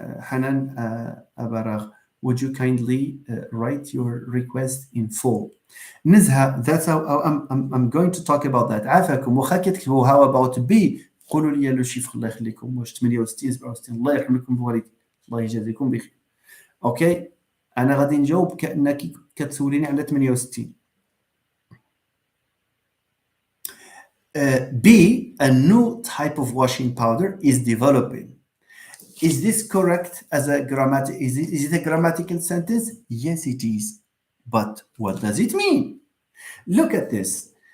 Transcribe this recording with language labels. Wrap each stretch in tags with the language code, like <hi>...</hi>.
<en>Hanan Abarag, would you kindly write your request in full? Nizha, that's how I'm going to talk about that.</en> <ar>عافاكم واخا كتكتبوا</ar> <en>how about B</en> <ar>قولوا لي لو شيفر الله يخليكم واش 68 67 الله يرحم لكم بوالديكم الله يجازيكم بخير. اوكي انا غادي نجاوب كانك كتسوليني على 68.</ar> <en>B, a new type of washing powder is developing. Is this correct as a grammatical? Is it a grammatical sentence? Yes, it is. But what does it mean? Look at this.</en>